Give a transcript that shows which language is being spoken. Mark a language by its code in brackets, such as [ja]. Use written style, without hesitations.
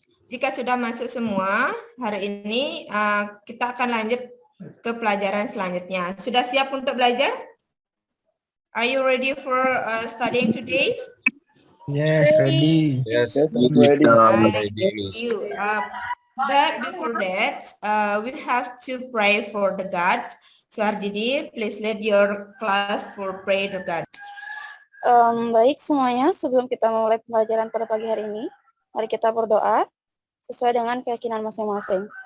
[id] Jika sudah masuk semua, hari ini kita akan lanjut ke pelajaran selanjutnya. Sudah siap untuk belajar? [en] Are you ready for studying today? Yes, ready. Yes, ready. Right, thank you. But before that, we have to pray for the gods. So Ardidi, please lead your class for pray the gods. [id] Baik semuanya, sebelum kita mulai pelajaran pada pagi hari ini, mari kita berdoa sesuai dengan keyakinan masing-masing.